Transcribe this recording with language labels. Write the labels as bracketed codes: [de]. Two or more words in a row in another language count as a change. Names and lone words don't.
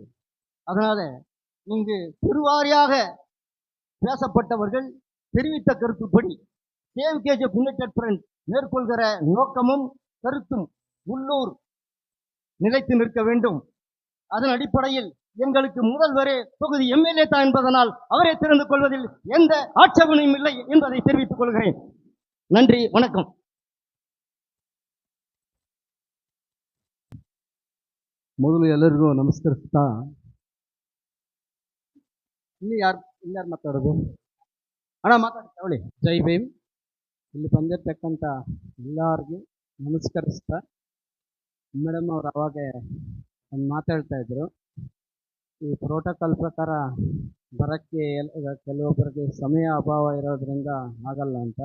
[ta] அதனால இங்கு பெருவாரியாக பேசப்பட்டவர்கள் தெரிவித்த கருத்துப்படி சேவ் கேஜிஎஃப் யுனைடெட் ஃப்ரண்ட் மேற்கொள்கிற நோக்கமும் கருத்தும் உள்ளூர் நிலைத்து நிற்க வேண்டும். அதன் அடிப்படையில் எங்களுக்கு முதல்வரே தொகுதி எம்எல்ஏ தான் என்பதனால் அவரை தெரிந்து கொள்வதில் எந்த ஆட்சேபனையும் இல்லை என்பதை தெரிவித்துக் கொள்கிறேன். நன்றி, வணக்கம். [kn] ಮೊದಲು ಎಲ್ಲರಿಗೂ ನಮಸ್ಕರಿಸ್ತಾ, ಇಲ್ಲಿ ಯಾರು ಮಾತಾಡೋದು? ಅಣ್ಣ ಮಾತಾಡ್ತಾ ಅವಳಿ. ಜೈ ಭೀಮ್. ಇಲ್ಲಿ ಬಂದಿರ್ತಕ್ಕಂಥ ಎಲ್ಲರಿಗೂ ನಮಸ್ಕರಿಸ್ತಾ, ಮೇಡಮ್ ಅವ್ರು ಅವಾಗ ಒಂದು ಮಾತಾಡ್ತಾ ಇದ್ರು, ಈ ಪ್ರೋಟೋಕಾಲ್ ಪ್ರಕಾರ ಬರೋಕ್ಕೆ ಕೆಲವೊಬ್ಬರಿಗೆ ಸಮಯ ಅಭಾವ ಇರೋದ್ರಿಂದ ಆಗಲ್ಲ ಅಂತ.